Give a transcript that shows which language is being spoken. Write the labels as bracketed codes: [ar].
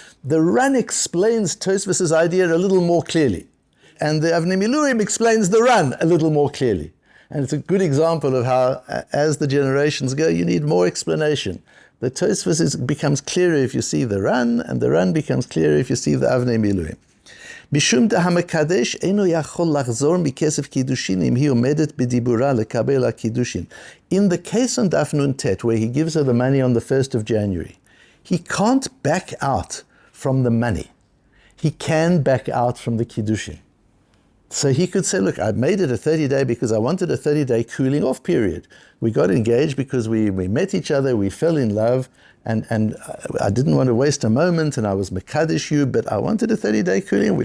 [en] The Ran explains Tosfos's idea a little more clearly. And the Avnei Miluim explains the Ran a little more clearly. And it's a good example of how, as the generations go, you need more explanation. The Tosfos becomes clearer if you see the Ran, and the Ran becomes clearer if you see the Avnei Miluim. [he] משום דהמקדש אינו יכול לחזור מכסף קידושין אם היא עומדת בדיבורה לקבל הקידושין. [en] In the case on Daf Nun Tet, where he gives her the money on the 1st of January, he can't back out from the money. He can back out from the kiddushin. So he could say, look, I made it a 30-day because I wanted a 30-day cooling off period. We got engaged because we met each other, we fell in love, and I didn't want to waste a moment, and I was mekadesh you, but I wanted a 30-day cooling.